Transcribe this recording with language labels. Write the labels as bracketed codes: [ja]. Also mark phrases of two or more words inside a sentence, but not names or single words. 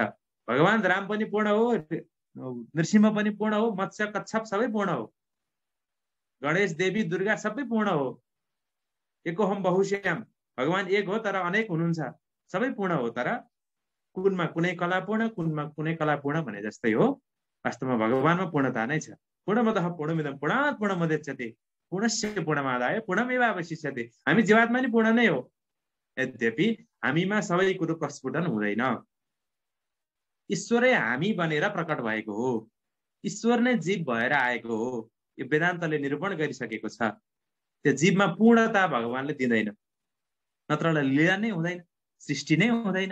[ne] भगवान राम पनि पूर्ण हो, नृसिंह पनि पूर्ण हो, मत्स्य कच्छप सबै पूर्ण हो, गणेश देवी दुर्गा सबै पूर्ण हो। [sa] एकोहम बहुश्याम, [ne] भगवान एक हो तर अनेक हुनुहुन्छ, सबै पूर्ण हो, तर कुनमा कुनै कला पूर्ण, कुनमा कुनै कला पूर्ण भने जस्तै हो। वास्तवमा भगवानमा पूर्णता नै छ। [sa] पूर्णमतः पूर्णमिदं पूर्णात् पूर्णमुदच्यते पूर्णस्य पूर्णमादाय पूर्णमेवावशिष्यते। [ne] हामी जीवात्मा नि पूर्ण नै हो, यद्यपि हामीमा सबै कुरो प्रस्फुटन हुँदैन। ईश्वरै हामी बनेर प्रकट भएको हो, ईश्वर नै जीव भएर आएको हो। यो वेदान्तले निरूपण गरिसकेको छ। त्यो जीवमा पूर्णता भगवानले दिँदैन, नत्रलाई लीला नै हुँदैन, सृष्टि नै हुँदैन।